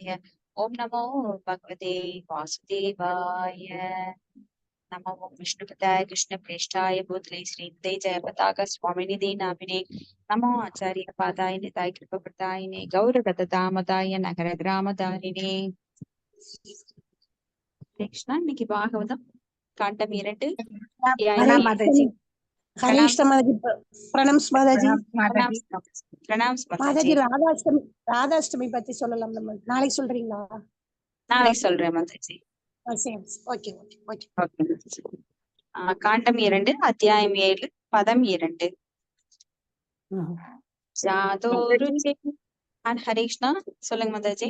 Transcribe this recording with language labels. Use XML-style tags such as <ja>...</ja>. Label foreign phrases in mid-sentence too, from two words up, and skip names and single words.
<sa>ॐ नमो भगवते वासुदेवाय। नमो विष्णुपदाय कृष्णप्रेष्ठाय भूतले श्रीमते जयपताका स्वामिनिधि नामिने। नमो आचार्य पादाय निताय कृपप्रदायिने गौरगतदामदाय नगर ग्रामदारिणे।</sa> <ta>कृष्णा இன்னைக்கு பாகவதம் காண்டம் 2</ta> <hi>प्रणाम माताजी। हरे कृष्ण माताजी। प्रणाम माताजी। प्रणाम</hi> <ta>माताजी राधाष्टमी பத்தி சொல்லலாம், நம்ம நாளைக்கு சொல்றீங்களா? நாளைக்கு சொல்றேன் மாதாஜி. சரி, ஓகே ஓகே ஓகே ஓகே. காண்டம் 2 அத்தியாயம் 7 பதம் 2. ஜாதோருச்சே. ஹரே கிருஷ்ணா. சொல்லுங்க மாதாஜி.</ta>